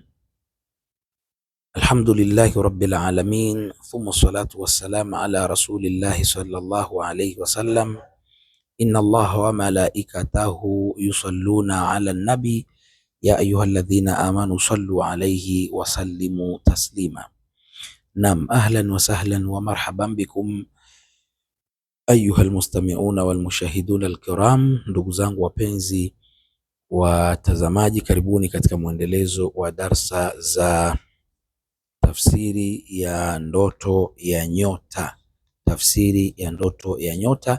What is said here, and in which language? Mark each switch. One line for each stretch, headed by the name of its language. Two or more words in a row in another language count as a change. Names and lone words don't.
Arabic: الحمد لله رب العالمين ثم الصلاة والسلام على رسول الله صلى الله عليه وسلم. إن الله وملائكته يصلون على النبي يا أيها الذين آمنوا صلوا عليه وسلموا تسليما. نعم أهلا وسهلا ومرحبا بكم أيها المستمعون والمشاهدون الكرام.
Swahili: Ndugu zangu wapenzi watazamaji, karibuni katika mwendelezo wa darsa za tafsiri ya ndoto ya nyota, tafsiri ya ndoto ya nyota.